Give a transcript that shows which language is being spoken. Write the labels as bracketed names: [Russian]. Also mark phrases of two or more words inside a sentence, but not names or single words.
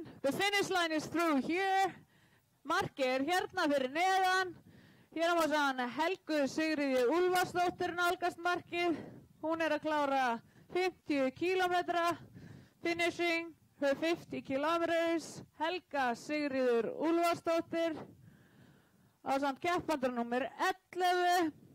[English] The finish line is through here. [Icelandic] Markið hérna fyrir neðan. Hér má sjá hann Helgu Sigríði Úlfarsdóttir nálgast markið. Hún að klára 50 kilometra. [English] Finishing her 50 kilometers. [Icelandic] Helga Sigríður Úlfarsdóttir. Ásamt keppandur nummer 11.